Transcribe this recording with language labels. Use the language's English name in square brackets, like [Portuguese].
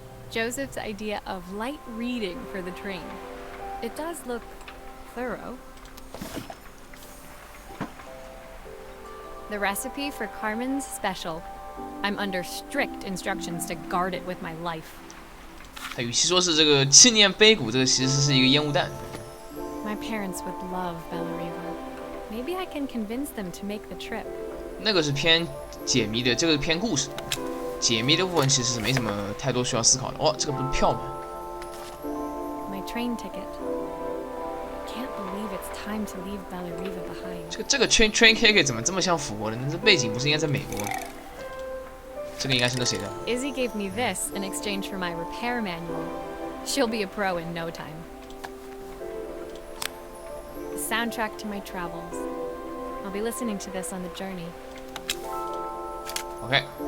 [English] Joseph's idea of light reading for the train. It does look thorough. The recipe for Carmen's special. I'm under strict instructions to guard it with my life. [Chinese] 它与其说是这个纪念碑谷，这个其实是一个烟雾弹。 [English] My parents would love Bellariva. Maybe I can convince them to make the trip. [Chinese] 那个是偏解谜的，这个是偏故事。解谜的部分其实是没什么太多需要思考的。哦，这个不是票吗？ [English] My train ticket. Can't believe it's time to leave Bellariva behind. [Chinese] 这个 train ticket 怎么这么像佛呢？这背景不是应该在美国吗？这个应该是那谁的 [English] Izzy gave me this in exchange for my repair manual. She'll be a pro in no time. The soundtrack to my travels. I'll be listening to this on the journey. OK.